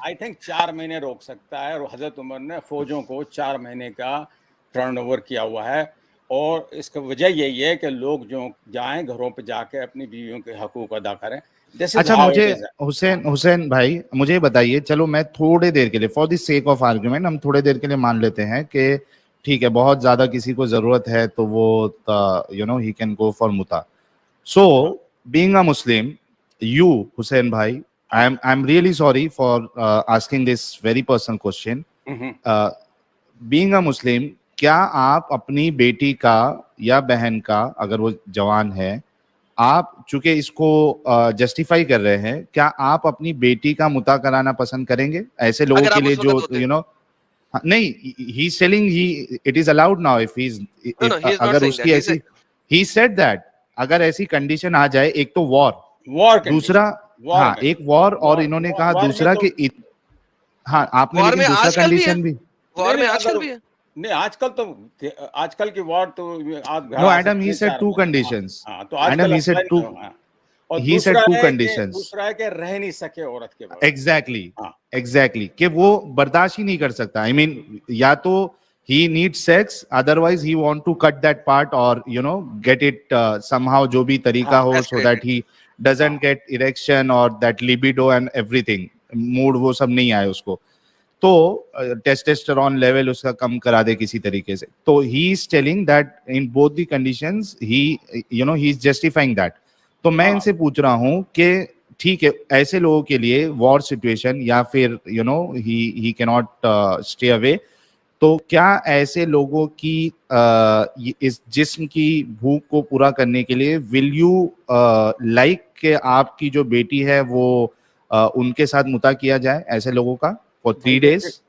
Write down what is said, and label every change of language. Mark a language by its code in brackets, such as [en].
[en] I think [ur] 4 مہینے روک سکتا ہے, اور حضرت عمر نے فوجوں کو 4 مہینے کا ٹرن اوور کیا ہوا ہے, اور اس کا وجہ یہی ہے کہ لوگ جو جائیں گھروں پہ جا کے اپنی بیویوں کے حقوق ادا کریں. اچھا مجھے حسین بھائی مجھے بتائیے, چلو میں تھوڑے دیر کے لیے [en] for the sake of argument [ur] ہم تھوڑے دیر کے لیے مان لیتے ہیں کہ ٹھیک ہے بہت زیادہ کسی کو ضرورت ہے تو وہ [en] ہی can go for [ur] متا. [en] So being a Muslim, you Hussain بھائی, I'm really sorry for asking this very personal question. Being a Muslim, [ur] کیا آپ اپنی بیٹی کا یا بہن کا, اگر وہ جوان ہے, آپ چونکہ اس کو جسٹیفائی کر رہے ہیں, کیا آپ اپنی بیٹی کا متا کرانا پسند کریں گے ایسے لوگوں کے لیے جو نہیں, [en] he is telling it is allowed now if [ur] اگر اس کی ایسی [en] he said that [ur] اگر ایسی کنڈیشن آ جائے, ایک تو وار, دوسرا ہاں ایک وار, اور انہوں نے کہا دوسرا کہ ہاں آپ نے لیکن دوسرا کنڈیشن بھی وار میں آج کل بھی ہے نہیں, آج کل کی وار تو [en] no Adam he said 2 conditions. Adam he said 2 he said 2 conditions. [ur] دوسرا ہے کہ رہ نہیں سکے عورت کے بعد. exactly کہ وہ برداشت ہی نہیں کر سکتا. [en] I mean [ur] یا تو [en] he needs sex, otherwise he want to cut that part or get it somehow [ur] جو بھی طریقہ ہو, [en] so that he doesn't get erection or that libido and everything, mood [ur] وہ سب نہیں آئے اس کو, تو ٹیسٹسٹرون لیول اس کا کم کرا دے کسی طریقے سے. [en] تو he is telling that in both the conditions he is justifying that. [ur] تو میں ان سے پوچھ رہا ہوں کہ ٹھیک ہے ایسے لوگوں کے لیے وار سچویشن یا پھر [en] he cannot stay away, [ur] تو کیا ایسے لوگوں کی اس جسم کی بھوک کو پورا کرنے کے لیے [en] will you like [ur] کہ آپ کی جو بیٹی ہے وہ ان کے ساتھ متا کیا جائے ایسے لوگوں کا [en] for 3 days؟